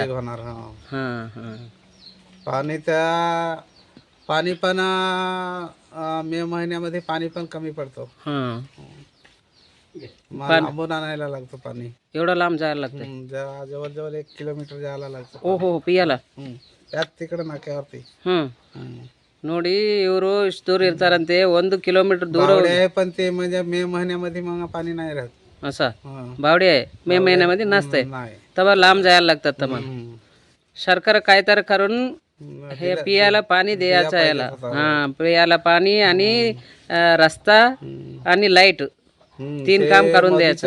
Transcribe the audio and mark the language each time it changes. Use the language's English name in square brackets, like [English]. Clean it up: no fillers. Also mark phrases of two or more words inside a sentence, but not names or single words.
[Marathi] होणार. हां हां पाणी पण मे महिन्यामध्ये पाणी पण कमी पडतो. हां लांबून आणायला लागतो पाणी. एवढं लांब जायला लागतं? जवळजवळ 1 किलोमीटर जायला लागतं. [Kannada] ಓ ಹೋ ಪಿಯಲ್ಲ? [Marathi] त्यात तिकडे नाक्यावरती. [Kannada] ನೋಡಿ ಇವರು ಇಷ್ಟು ದೂರ ಇರ್ತಾರಂತೆ, 1 ಕಿಲೋಮೀಟರ್ दूर [Marathi] आहे, पण ते म्हणजे मे महिन्यामध्ये मग पाणी नाही राहत. असं बावडी आहे. मे महिन्यामध्ये नसते, तेव्हा लांब जायला लागतात. तर मग सरकार काय तर करून हे पियाला पाणी द्यायचं याला. हां पियाला पाणी आणि रस्ता आणि लाईट तीन काम करून द्यायचं.